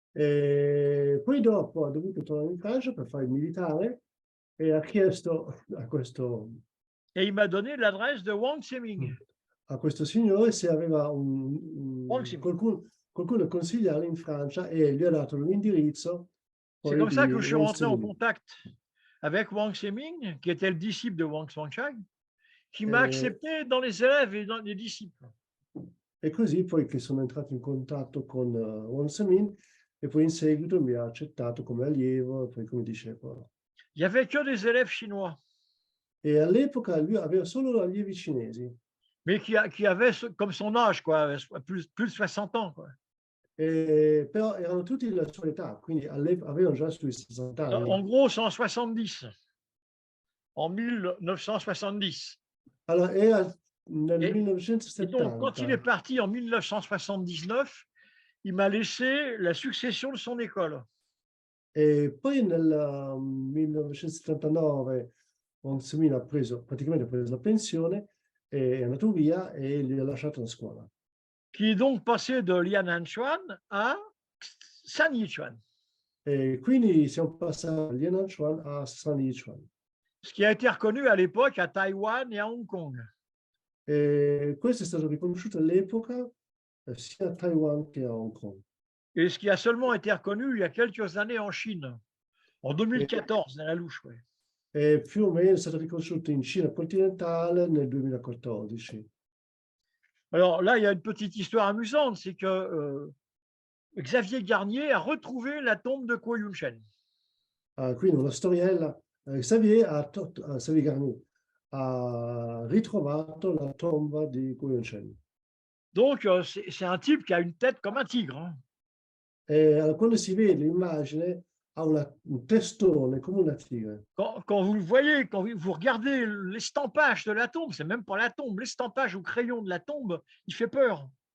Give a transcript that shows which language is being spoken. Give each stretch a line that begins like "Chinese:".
Italian: E poi dopo ha dovuto tornare in Francia per fare il militare e ha chiesto a questo
French: Et il m'a donné l'adresse de Wang Ximing.
Italian: signore se aveva
French: Wang Ximing.
Italian: qualcuno da consigliare in Francia e gli ha dato l'indirizzo.
French: C'est comme ça que je suis rentré en contact avec Wang Ximing, qui était le disciple de Wang Xuanchang, qui m'a accepté dans les élèves et dans les disciples.
Italian: E così poi che sono entrato in contatto con Wang Ximing e poi in seguito mi ha accettato come allievo e poi come discepolo.
French: Il n'y avait que des élèves chinois,
Italian: E all'epoca lui aveva solo allievi cinesi,
French: mais qui avaient comme son âge, quoi, plus de 60 ans, quoi.
Italian: però erano tutti della sua età, quindi avevano già sui 60 anni.
French: En gros, 170, en 1970.
Italian: Allora era nel
French: Et
Italian: 1970.
French: donc, quand il est parti en 1979, il m'a laissé la succession de son école.
Italian: E poi nel 1979 Wang Ximing ha preso la pensione, è andato via e gli ha lasciato la scuola.
French: Qui est donc passé de Liananchuan à San Yichuan.
Italian: E quindi siamo passati da Liananchuan a San Yichuan.
French: Ce qui a été reconnu à l'époque à Taïwan et à Hong Kong.
Italian: E questo è stato riconosciuto all'epoca sia a Taiwan che a Hong Kong.
French: Et ce qui a seulement été reconnu il y a quelques années en Chine, en 2014, dans la louche. Ouais.
Italian: E più o meno è stato riconosciuto in Cina continentale nel 2014.
French: Alors là, il y a une petite histoire amusante, c'est que Xavier Garnier a retrouvé la tombe de Kuo Yunshen.
Italian: Quindi una storiella, Xavier Garnier ha ritrovato la tomba di Kuo Yunshen.
French: Donc, c'est un type qui a une tête comme un tigre. Hein.
Italian: E quando si vede l'immagine ha un testone come una tigre.
French: Quand vous le voyez, quand vous regardez l'estampage de la tombe, c'est même pas la tombe, l'estampage au crayon de la tombe, il fait peur.